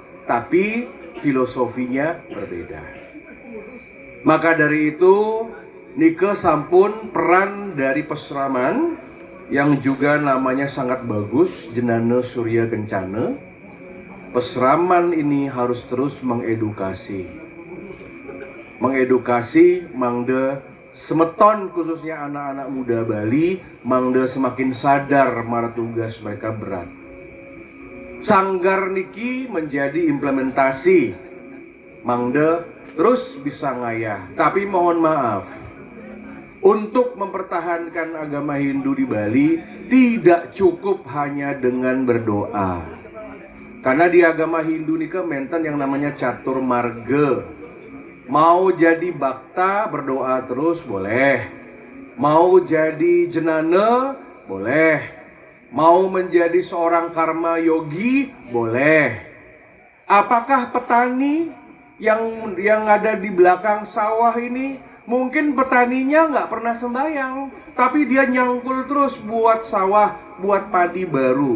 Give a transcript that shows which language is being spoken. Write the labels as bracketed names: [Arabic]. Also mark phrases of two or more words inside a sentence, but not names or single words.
[Indonesian] Tapi filosofinya berbeda. Maka dari itu, [Balinese] nike sampun [Indonesian] peran dari peseraman yang juga namanya sangat bagus, Jenana Surya Kencana. Peseraman ini harus terus mengedukasi. Mengedukasi [Balinese] mangde semeton [Indonesian] khususnya anak-anak muda Bali, mangde semakin sadar marah tugas mereka berat. Sanggar niki menjadi implementasi mangde terus bisa ngayah. Tapi mohon maaf, untuk mempertahankan agama Hindu di Bali tidak cukup hanya dengan berdoa. Karena di agama Hindu [Balinese] nika menten [Indonesian] yang namanya catur marga. Mau jadi bakta berdoa terus boleh. Mau jadi jenana boleh. Mau menjadi seorang karma yogi boleh. Apakah petani yang ada di belakang sawah ini, mungkin petaninya nggak pernah sembahyang, tapi dia nyangkul terus buat sawah, buat padi baru.